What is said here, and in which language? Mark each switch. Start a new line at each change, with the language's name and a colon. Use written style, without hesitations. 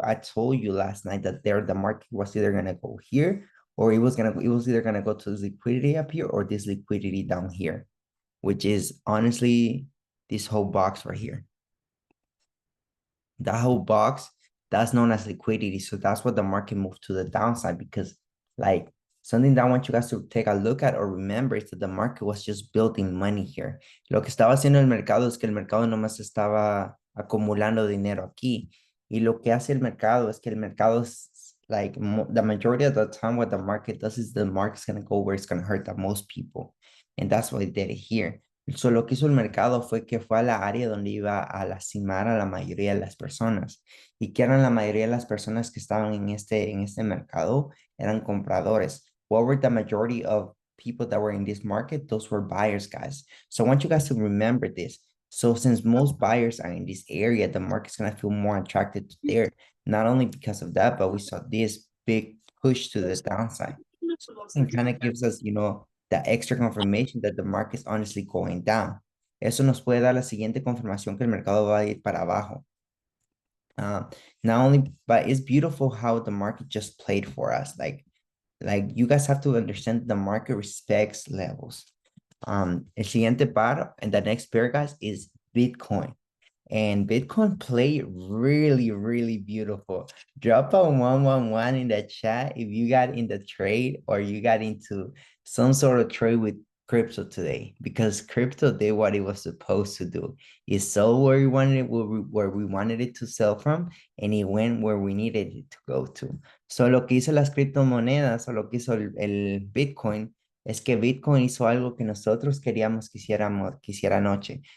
English: I told you last night that the market was either gonna go here, or it was either gonna go to this liquidity up here or this liquidity down here, which is honestly this whole box right here. That whole box, that's known as liquidity. So that's what the market moved to the downside, because like something that I want you guys to take a look at or remember is that the market was just building money here.
Spanish: Lo que estaba haciendo el mercado es que el mercado nomás estaba acumulando dinero aquí. Y lo que hace el mercado
English: es que el mercado like the majority of the time what the market does is the market's going to go where it's going to hurt the most people. And that's what it did here.
Spanish: So, lo que hizo el mercado fue que fue a la área donde iba a lastimar a la mayoría de las personas. ¿Y que eran la mayoría de las personas que estaban en este mercado? Eran compradores.
English: What were the majority of people that were in this market? Those were buyers, guys. So I want you guys to remember this. So since most buyers are in this area, the market's going to feel more attracted to there. Not only because of that, but we saw this big push to the downside. It kind of gives us, the extra confirmation that the market is honestly going down.
Spanish: Eso nos puede dar la siguiente confirmación que el mercado va a ir para abajo.
English: Not only, but it's beautiful how the market just played for us. Like you guys have to understand the market respects levels.
Spanish: El siguiente par
English: and the next pair, guys, is Bitcoin. And Bitcoin played really, really beautiful. Drop a 111 in the chat if you got in the trade or you got into some sort of trade with crypto today, because crypto did what it was supposed to do. It sold where we wanted it, where we wanted it to sell from, and it went where we needed it to go to.
Spanish: So lo que hizo las criptomonedas o lo que hizo el Bitcoin es que Bitcoin hizo algo que nosotros queríamos que hiciera anoche.